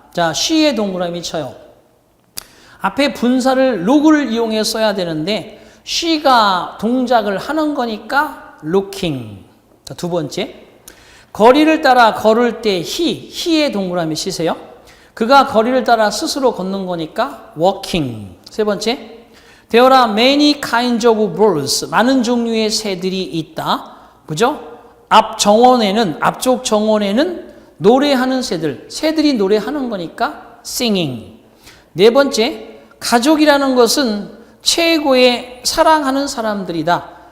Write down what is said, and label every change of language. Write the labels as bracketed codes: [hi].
[ko] 자, she의 동그라미 쳐요. 앞에 분사를 look을 이용해 써야 되는데 she가 동작을 하는 거니까 looking. 자, 두 번째 거리를 따라 걸을 때 he의 동그라미 치세요. 그가 거리를 따라 스스로 걷는 거니까 walking. 세 번째 [en] There are many kinds of birds. [ko] 많은 종류의 새들이 있다. 그죠? 앞쪽 정원에는 노래하는 새들이 노래하는 거니까 singing. 네 번째, 가족이라는 것은 최고의 사랑하는 사람들이다.